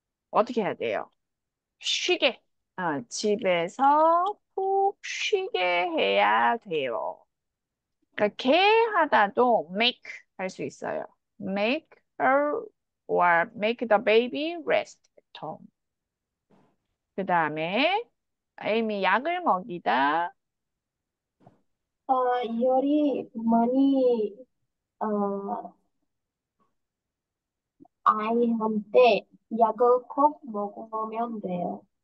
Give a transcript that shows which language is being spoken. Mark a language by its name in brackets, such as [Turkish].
[Korean] 어떻게 해야 돼요? 쉬게. 집에서 푹 쉬게 해야 돼요. 그러니까 개 하다도 make 할 수 있어요. [English] Make her or make the baby rest at home. [Korean] 그 다음에 에이미 약을 먹이다. 아, 열이 많이 아, 아이한테 약을 꼭 먹으면 돼요.